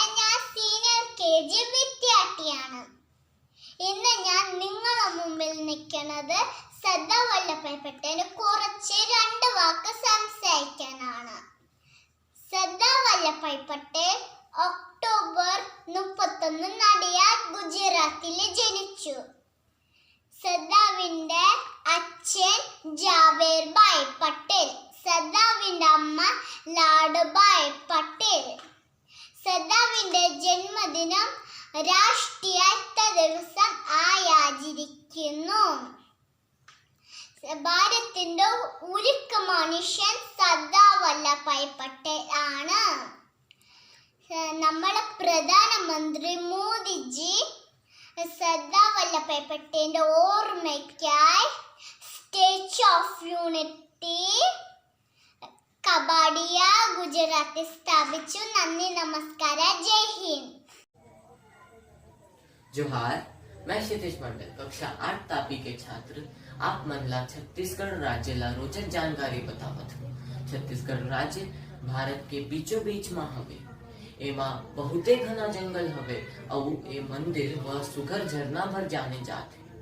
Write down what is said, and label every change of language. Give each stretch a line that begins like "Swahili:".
Malayalam: ഞാൻ senior KG വിദ്യാർത്ഥിയാണ്. ഇന്ന് ഞാൻ നിങ്ങളുടെ മുമ്പിൽ നിൽക്കുന്നത് സർദാർ വല്ലഭായ് പട്ടേലിനെ കുറച്ച് 2 വാക്ക് സംസാരിക്കാനാണ്. സർദാർ വല്ലഭായ് പട്ടേൽ ഒക്ടോബർ 31 നടിയാർ, ഗുജറാത്തിൽ ജനിച്ചു. സർദാറിന്റെ അച്ഛൻ ജാവേർഭായ് പട്ടേൽ, സർദാറിന്റെ അമ്മ ലാഡ്ഭായ് പട്ടേൽ. സർദാറിന്റെ ജന്മദിനം രാഷ്ട്രീയ ദിവസം ആചരിക്കുന്നു. ഭാരതത്തിന്റെ ഉരുക്ക് മനുഷ്യൻ സർദാർ വല്ലഭായ് പട്ടേൽ ആണ്. നമ്മുടെ പ്രധാനമന്ത്രി മോദിജി സർദാർ വല്ലഭായ് പട്ടേലിന്റെ ഓർമ്മയ്ക്കായി സ്റ്റാച്യു ഓഫ് യൂണിറ്റി കബാഡിയ ഗുജറാത്തിൽ സ്ഥാപിച്ചു. നന്ദി, നമസ്കാരം, ജയ് ഹിന്ദ്.
Chhattisgarhi: जोहार, मैं क्षितिज मंडल कक्षा 8 तापी के छात्र आप मन ला छत्तीसगढ़ राज्य ला रोचक जानकारी बतावत हूँ। छत्तीसगढ़ राज्य भारत के बीचों बीच में हवे। एमा बहुते घना जंगल हवे और ए मंदिर व सुघर झरना भर जाने जाते।